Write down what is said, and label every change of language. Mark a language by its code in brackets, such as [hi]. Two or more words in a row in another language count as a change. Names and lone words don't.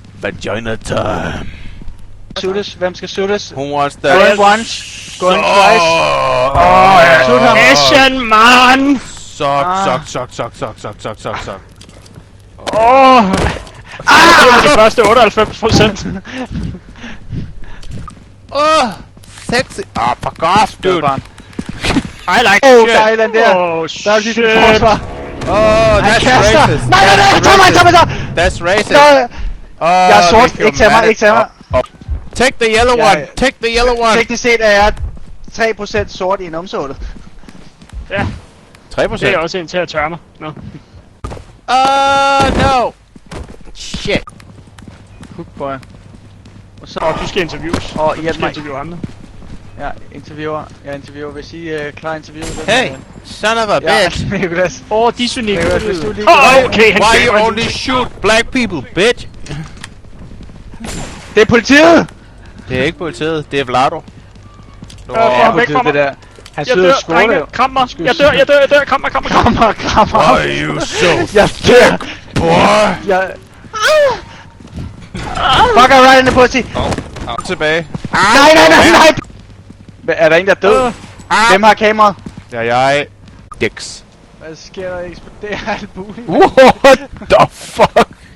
[en] vagina time. [da] Suttes. Hvem skal suttes? [en] Who wants that? Going once. Going twice. Shoot ham. Asian man! Suck. [da] Det første 98%. [en] Sexy. Fuck off, dude. I like Oh, shit. [da] der er et eller andet der. [en] Oh, [da] Der er lige [en] shit. [da] dit forsvar. [en] That's racist. [da] Nej, tag mig! [en] That's racist. [da] Jeg er sort. [en] Nick, you're [da] Ikke tag mig, [en] mad [da] ikke tag mig. [en] Take the yellow [da] Ja, [en] one. Take the yellow one. [da] Teknisk set er jeg 3% sort i numsålet. Ja, 3%. det er også en til at tørre mig. Nå. [en] No. Shit. [da] Hookboy. Og så... Du skal interviews. Og Du hjælp skal mig. interviewe andre. Jeg interviewer. Hvis I er klar interview... [en] Hey, son of a bitch. [da] Ja, Nicholas. Disonik. Nicholas, hvis du lige... Okay, han [en] Why [da] gav [en] you [da] mig [en] only shoot black people, bitch? [da] Det er politiet! Det er ikke politiet, det er Vlado. få ham væk fra mig. det der. Han Jeg sidder dør, og skåler drenge. jo. Kram mig. Jeg dør. Kram mig. Krammer. [en] Why you so [da] Jeg dør. [en] boy? [da] Jeg... [en] Fuck, I'm right in the pussy. [da] Tilbage. Nej. Er der en, der er død? Hvem har kameraet? Det er jeg. Dix. Hvad sker der? Eksploderer alt muligt. [en] What the fuck?